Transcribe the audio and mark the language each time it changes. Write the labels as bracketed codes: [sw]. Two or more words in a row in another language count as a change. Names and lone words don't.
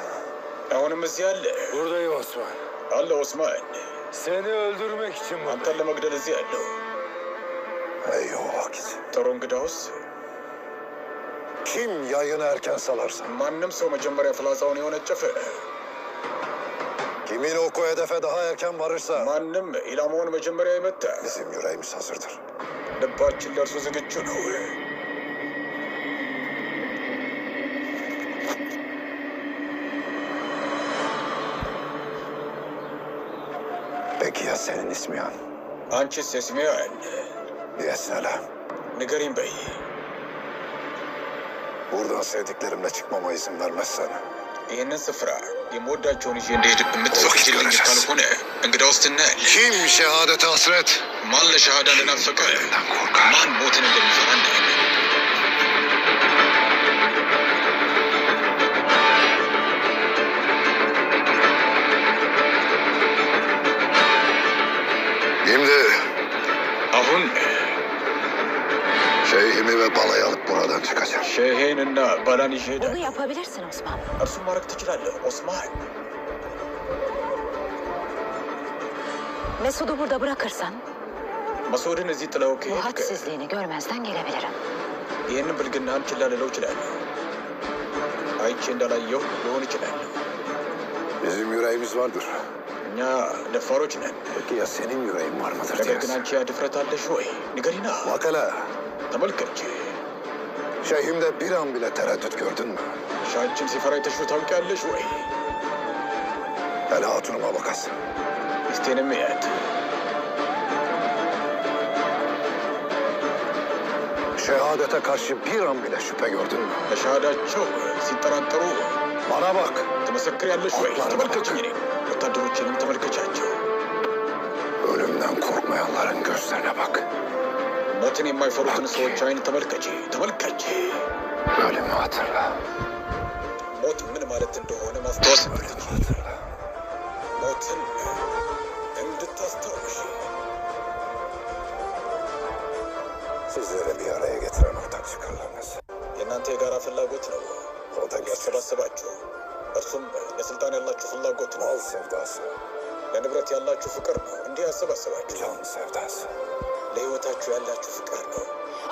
[am] አሁንም እዚህ አለ [tr] Buradayım Osman. [am] አለ ኦስማን [tr] Seni öldürmek için [am] አንተን ለመግደል እዚህ አለው። [tr] Ey o vakit. [am] ጥሩ እንግዳውስ [tr] Kim yayını erken salarsa, [am] ማንም ሰው መጀመሪያ ፍላጻውን የወነጨፈ [tr] kimin oku hedefe daha erken varırsa [am] ማንም ኢላማውን መጀመሪያ የመታ [tr] bizim yüreğimiz hazırdır. [am] ልባችን ለእርሱ ዝግጁ ነው። [tr] Peki ya senin ismiyan? [am] አንቺስ የስሜያን [tr] Diyesin hele. [am] ንገሪኝ በይ። [tr] Buradan sevdiklerimle çıkmama izin vermezsen [am] ይህንን ስፍራ የምወዳቸውን ይዤ እንድሄድ የምትፈቅጂልኝ ካልሆነ እንግዳውስ እናያለን። [tr] kim şehadete hasret? [am] ማን ለሸሃዳ እንደናፈቀ ማን ሞትን እንደሚፈራ እናያለን። [tr] Şimdi [am] አሁን [tr] şeyhimi ve balayı alıp buradan çıkacağım. [am] ሼሄንና ባላን ይዤ [tr] Bunu [am] እሄዳለሁ። [tr] yapabilirsin Osman. [am] እርሱን ማድረግ ትችላለህ ኦስማን። [tr] Mesud'u burada bırakırsan [am] መስዑድን እዚህ ጥለው [tr] bu [am] ከሄድክ [tr] hadsizliğini görmezden gelebilirim. [am] ይህንን ብልግናህን ችላ ልለው እችላለሁ። አይቼ እንዳላየሁ ሊሆን ይችላል። [tr] Bizi Bizim yüreğimiz vardır. [am] እኛ ደፋሮች ነን። [tr] Peki ya senin yüreğin var mıdır [am] ነገር ግን [tr] diyorsun? [am] አንቺ ያ ድፍረት አለሽ ወይ? ንገሪና። [tr] Bak hele. [am] ተመልከች። [tr] Şeyhimde bir an bile tereddüt gördün mü? [am] ሻንቺን ሲፈራ አይተሽው ታውቂያለሽ ወይ? [tr] Hele hatunuma bakasın. [am] ሚስቴንም እያት። [tr] Şehadete karşı bir an bile şüphe gördün mü? [am] ለሻሃዳቸው ሲጠራጠሩ [tr] Bana bak. [am] ትመሰክሪያለሽ ወይ? ተመልከችኝ እኔን። ወታደሮችንም ተመልከቻቸው። [tr] Ölümden korkmayanların gözlerine bak. [am] ሞትን የማይፈሩትን ሰዎች አይን ተመልከቺ። ተመልከቺ። [tr] Ölümü hatırla. [am] ሞት ምን ማለት እንደሆነ ማስታወስ [tr] Ölümü hatırla. [am] ሞትን እንድታስታውሽ [tr] Sizleri bir araya getiren ortak çıkarlarınız. [am] የእናንተ የጋራ ፍላጎት ነው [tr] O da geçer. [am] ያሰባሰባችሁ። እርሱም ለስልጣን ያላችሁ ፍላጎት ነው። [tr] Mal sevdası, [am] ለንብረት ያላችሁ ፍቅር ነው እንዲህ ያሰባሰባችሁ። [tr] can sevdası. [am] ለህይወታችሁ ያላችሁ ፍቅር ነው